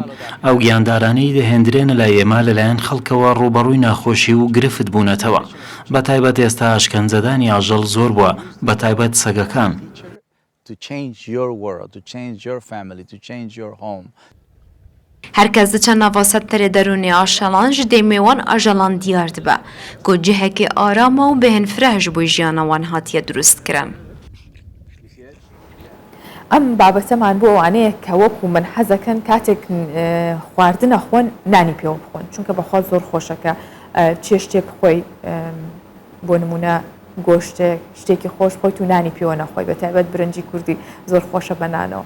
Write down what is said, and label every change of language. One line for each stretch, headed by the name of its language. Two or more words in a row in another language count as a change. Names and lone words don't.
Central Kurdish: ئەو گیاندارانەی دەهێنرێنە لای ئێمە لەلایەن خەڵکەوە ڕوبەڕووی ناخۆشی و گرفت بوونەتەوە. بە تایبەت ئێستا ئاشکەنجەدانی ئاژەڵ زۆر بووە، بە تایبەت سەگەکان.
Kurdish: هەرکەس دچە ناوا سەتەرێ دەرونی ئاژەڵان ji دێمێوان ئاژەڵان دیار دبە ku cihekê arama û bêhênfireh ji bo jiyana wan hatiye durustkirin.
Central Kurdish: ئەم بابەتەمان بۆ ئەوانەیە کە وەکو من حەزەکەن کاتێک خواردنە خۆن نانی پێوە بخۆن، چونکە بەخوا زۆر خۆشەکە چێشتێک بخۆی بۆ نمونە گۆشتێک شتێکی خۆش خۆیت و نانی پێوە نەخۆی، بە تایبەت برنجی کوردی زۆر خۆشە بەنانەوە.